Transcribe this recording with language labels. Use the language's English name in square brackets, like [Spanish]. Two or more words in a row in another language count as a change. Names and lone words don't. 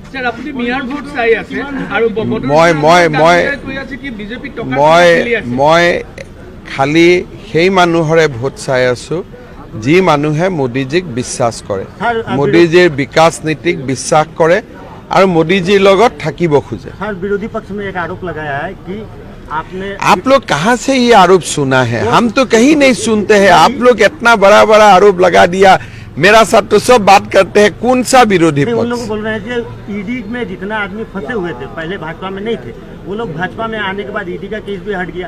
[Assamese] মই খালি সেই মানুহৰে ভোট চাই আছোঁ যি মানুহে মোদীজীক বিশ্বাস কৰে, মোদীজীৰ বিকাশ নীতিক বিশ্বাস কৰে আৰু মোদীজীৰ লগত থাকিব খোজে। [Hindi] विरोधी पक्ष में एक आरोप लगाया है कि आप लोग कहाँ से ये आरोप सुना है? हम तो कहीं नहीं सुनते हैं। आप लोग इतना बड़ा बड़ा आरोप लगा दिया, मेरा साथ तो सब बात करते हैं। कौन सा विरोधी पक्ष? उन लोग बोल रहे हैं कि ईडी में जितना आदमी फंसे हुए थे, पहले भाजपा में नहीं थे, वो लोग भाजपा में आने के बाद ईडी का केस भी हट गया।